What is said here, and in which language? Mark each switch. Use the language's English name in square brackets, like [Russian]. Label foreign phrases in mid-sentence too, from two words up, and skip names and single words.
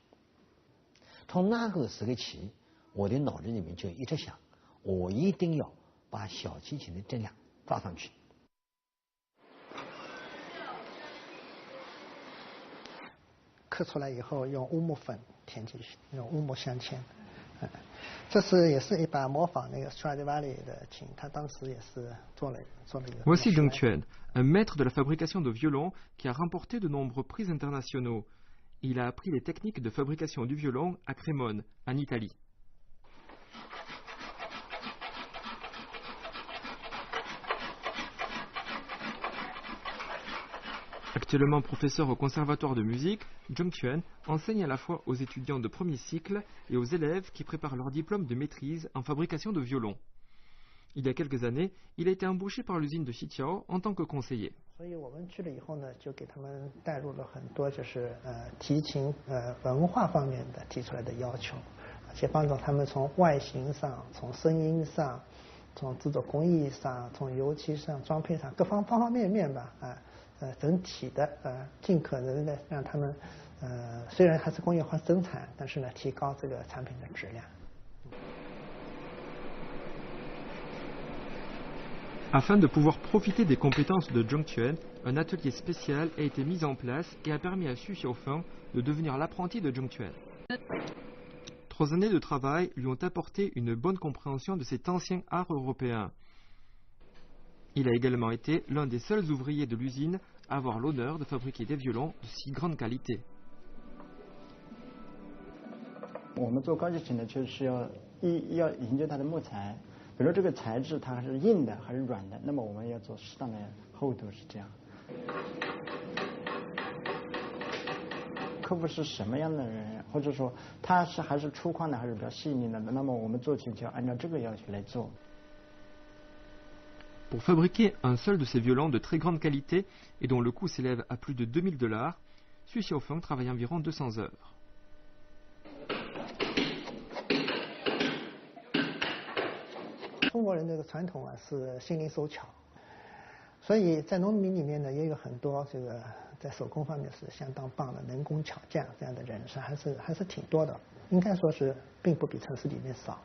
[Chinese] 从那个时刻起，我的脑子里面就一直想，我一定要把小提琴的质量抓上去。刻出来以后，用乌木粉填进去，用乌木镶嵌。这是也是一把模仿那个 Stradivari 的琴，他当时也是做了一个。 [French] Voici Zheng Quan, un maître de la fabrication de violons qui a remporté de nombreux prix internationaux. Il a appris les techniques de fabrication du violon à Crémone, en Italie. Actuellement professeur au conservatoire de musique, Zheng Quan enseigne à la fois aux étudiants de premier cycle et aux élèves qui préparent leur diplôme de maîtrise en fabrication de violons. Il y a quelques années, il a été embauché par l'usine de Xiqiao en tant que conseiller. [Chinese] 所以我们去了以后呢，就给他们带入了很多就是提琴文化方面的提出来的要求，而且帮助他们从外形上、从声音上、从制作工艺上、从油漆上、装配上各方方面面吧，整体的尽可能的让他们虽然还是工业化生产，但是呢提高这个产品的质量。 [French] Afin de pouvoir profiter des compétences de Zheng Quan, un atelier spécial a été mis en place et a permis à Xu Xiaofeng de devenir l'apprenti de Zheng Quan. 3 années de travail lui ont apporté une bonne compréhension de cet ancien art européen. Il a également été l'un des seuls ouvriers de l'usine à avoir l'honneur de fabriquer des violons de si grande qualité. [Chinese] 我们做高级琴呢，就是要研究它的木材。比如这个材质它是硬的还是软的，那么我们要做适当的厚度，是这样。客户是什么样的人，或者说他是还是粗犷的，还是比较细腻的，那么我们做琴就要按照这个要求来做。 [French] Pour fabriquer un seul de ces violons de très grande qualité et dont le coût s'élève à plus de 2000 $, Xu Xiaofeng travaille environ 200 heures. [Chinese] 中国人这个传统是心灵手巧，所以在农民里面呢也有很多这个在手工方面是相当棒的能工巧匠这样的人是还是挺多的，应该说是并不比城市里面少。